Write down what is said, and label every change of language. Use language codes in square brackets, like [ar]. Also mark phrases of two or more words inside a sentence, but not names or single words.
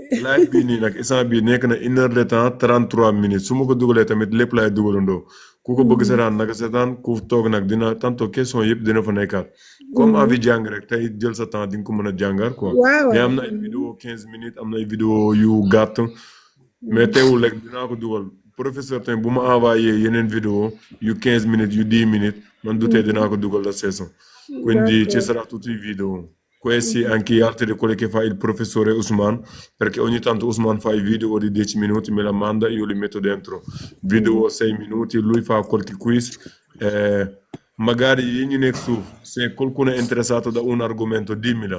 [wo] live bii nii nag instant bii nekk na 1 [fr] heure de temps [wo] 33 minutes su ma ko dugalee tamit lépp laay dugalandoo ku ko bëgg seetaan naka seetaan ku toog nag dina tanto question yëpp dina fa nekkaat [fr] comme envie [wo] jàng rek tey jël sa temps di nga ko mën a jàngar quoi waaw mais am na ay vidéo 15 minutes am na ay vidéo yu gàtt mais teewul rek dinaa ko dugal professeur tamit bu ma envoyé yeneen vidéo yu 15 minutes yu 10 minutes man du tee dinaa ko dugal [it] la stesso quindi ci sarà tutti i video. Questi anche gli altri quelli che fa il professore Usman, perché ogni tanto Usman fa i video di 10 minuti, me la manda, io li metto dentro. Video 6 minuti, lui fa qualche quiz. Magari se qualcuno è interessato da un argomento, dimmela.